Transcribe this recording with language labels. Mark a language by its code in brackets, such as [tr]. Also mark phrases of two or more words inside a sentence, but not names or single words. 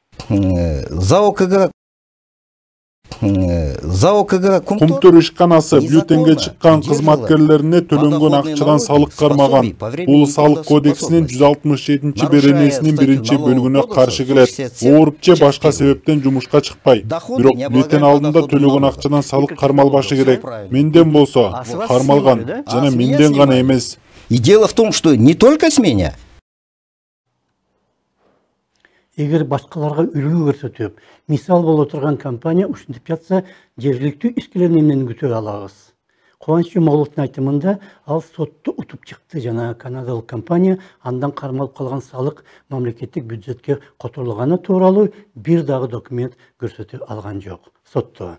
[ky] Кумтөр ишканасы бюллетенге чыккан кызматкерлерине төлөнгөн акчадан салык кармаган. Бул салык кодексинин 167 беренесинин 1-бөлүгүнө каршы келет. Ооруп же башка себептен жумушка чыкпай. Бирок бюллетен алдында төлөгөн акчадан салык кармалбашы керек. Менден болсо кармалган жана менден гана эмес. [ru] И дело в том, что не только с меня. [ky] Эгер башкаларга үлгү көрсөтүп, мисал боло турган компания ушинтип жатса, жергиликтүү ишкерлерден эмнени күтө алабыз? Кубаныч Жумаловдун айтымында, ал сотто утуп чыкты жана канадалык компания андан кармалып калган салык мамлекеттик бюджетке которулганы тууралуу бир дагы документ көрсөтө алган жок сотто.